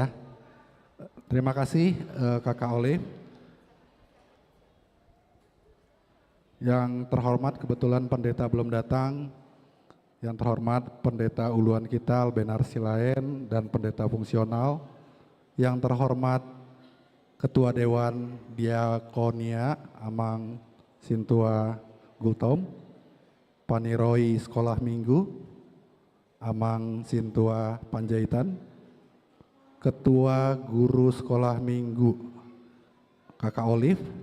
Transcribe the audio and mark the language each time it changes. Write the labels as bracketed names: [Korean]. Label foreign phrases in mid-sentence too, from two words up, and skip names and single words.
[Indonesian] Terima kasih Kakak Olive. Yang terhormat kebetulan pendeta belum datang. Yang terhormat pendeta uluan kita Albenar Silaen dan pendeta fungsional. Yang terhormat Ketua Dewan Diakonia Amang Sintua Gultom, Paniroi Sekolah Minggu, Amang Sintua Panjaitan, Ketua Guru Sekolah Minggu Kakak Olive,